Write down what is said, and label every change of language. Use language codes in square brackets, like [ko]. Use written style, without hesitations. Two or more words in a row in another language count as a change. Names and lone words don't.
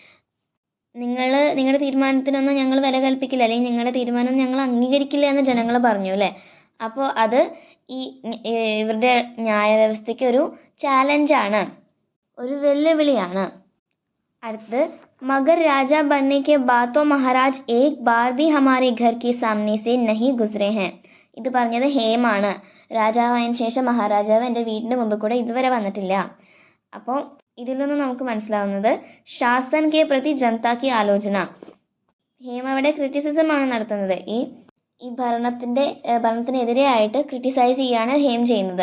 [ml] നിങ്ങളുടെ തീരുമാനത്തിനൊന്നും ഞങ്ങൾ വില കൽപ്പിക്കില്ല, അല്ലെങ്കിൽ നിങ്ങളുടെ തീരുമാനം ഞങ്ങൾ അംഗീകരിക്കില്ല എന്ന് ജനങ്ങൾ പറഞ്ഞു അല്ലേ. അപ്പോൾ അത് ഇവരുടെ ന്യായവ്യവസ്ഥയ്ക്ക് ഒരു ചാലഞ്ചാണ്, ഒരു വെല്ലുവിളിയാണ്. [hi] അടുത്തത് मगर राजा ബനने के बाद तो महाराज एक बार भी हमारे घर के सामने से नहीं गुजरे हैं. [ml] ഇത് പറഞ്ഞത് ഹേമാണ്. രാജാവായതിനു ശേഷം മഹാരാജാവ് എൻ്റെ വീടിൻ്റെ മുമ്പിൽ കൂടെ ഇതുവരെ വന്നിട്ടില്ല. അപ്പോൾ ഇതിൽ നിന്ന് നമുക്ക് മനസ്സിലാവുന്നത് [hi] शासन के प्रति जनता की आलोचना. [ml] ഹേം അവിടെ ക്രിറ്റിസിസമാണ് നടത്തുന്നത്. ഈ ഭരണത്തിനെതിരെയായിട്ട് ക്രിറ്റിസൈസ് ചെയ്യാണ് ഹേം ചെയ്യുന്നത്.